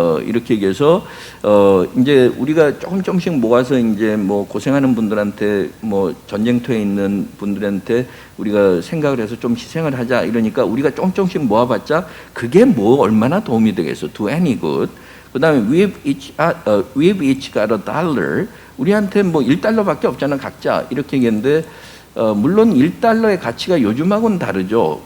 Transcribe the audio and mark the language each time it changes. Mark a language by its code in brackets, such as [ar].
[ko] 이렇게 얘기해서 이제 우리가 조금씩 모아서 이제 뭐 고생하는 분들한테 뭐 전쟁터에 있는 분들한테 우리가 생각을 해서 좀 희생을 하자 이러니까 우리가 조금씩 모아봤자 그게 뭐 얼마나 도움이 되겠어? [en] Do any good. 그다음에 we've each got a dollar. [ko] 우리한테 뭐 1달러밖에 없잖아 각자 이렇게 얘기했는데 물론 1달러의 가치가 요즘하고는 다르죠.